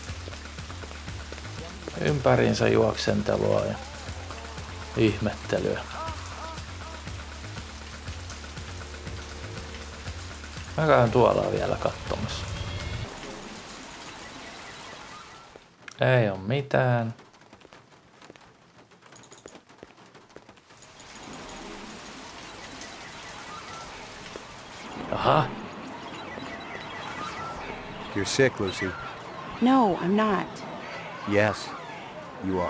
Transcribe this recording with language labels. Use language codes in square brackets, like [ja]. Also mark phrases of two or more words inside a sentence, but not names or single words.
[fi] Ympäriinsä juoksentelua ja ihmettelyä. Mä käyn tuolla vielä katsomassa. Ei oo mitään. Aha. [en] You're sick, Lucy. No, I'm not. Yes, you are.